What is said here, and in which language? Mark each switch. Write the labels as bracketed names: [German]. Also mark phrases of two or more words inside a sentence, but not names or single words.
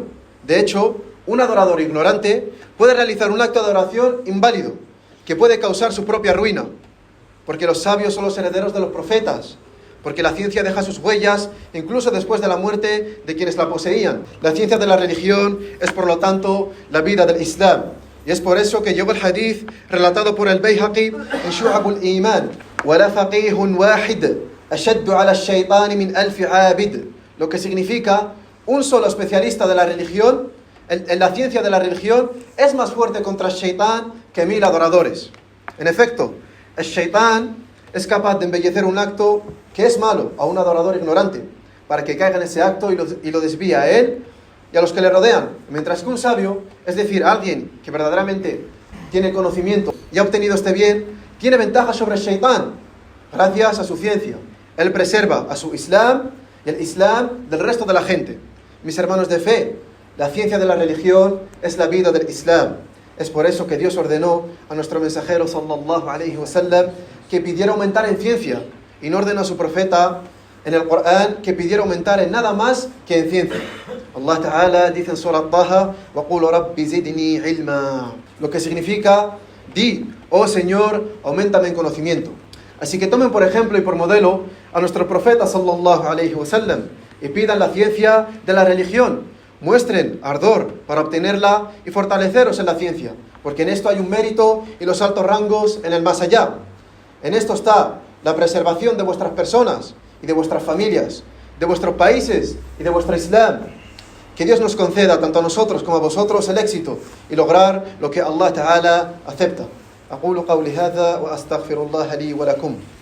[Spanish] De hecho, un adorador ignorante puede realizar un acto de adoración inválido, que puede causar su propia ruina, porque los sabios son los herederos de los profetas, porque la ciencia deja sus huellas incluso después de la muerte de quienes la poseían. La ciencia de la religión es, por lo tanto, la vida del Islam. Y es por eso que llegó el hadith relatado por el Bayhaqi en Shu'ab al-Iman: [Arabic] "ولا فقيه واحد أشد على الشيطان من ألف عابد", [Spanish] lo que significa un solo especialista de la religión, en la ciencia de la religión, es más fuerte contra el shaitán que 1000 adoradores. En efecto, el shaitán es capaz de embellecer un acto que es malo a un adorador ignorante, para que caiga en ese acto y lo desvía a él y a los que le rodean. Mientras que un sabio, es decir, alguien que verdaderamente tiene conocimiento y ha obtenido este bien, tiene ventaja sobre el shaitán, gracias a su ciencia. Él preserva a su Islam y el Islam del resto de la gente. Mis hermanos de fe, la ciencia de la religión es la vida del Islam. Es por eso que Dios ordenó a nuestro mensajero [Arabic] صلى الله عليه وسلم [Spanish] que pidiera aumentar en ciencia, y no ordenó a su profeta en el Corán que pidiera aumentar en nada más que en ciencia. [Arabic] الله تعالى [Spanish] dice en Surah Taha: [Arabic] "وقل رب زدني علما", [Spanish] lo que significa: di, oh Señor, auméntame en conocimiento. Así que tomen por ejemplo y por modelo a nuestro profeta [Arabic] صلى الله عليه وسلم [Spanish] y pidan la ciencia de la religión. Muestren ardor para obtenerla y fortaleceros en la ciencia, porque en esto hay un mérito y los altos rangos en el más allá. En esto está la preservación de vuestras personas y de vuestras familias, de vuestros países y de vuestro Islam. Que Dios nos conceda tanto a nosotros como a vosotros el éxito y lograr lo que [Arabic] الله تعالى [Spanish] acepta. [Arabic] أقول قولي هذا وأستغفر الله لي ولكم.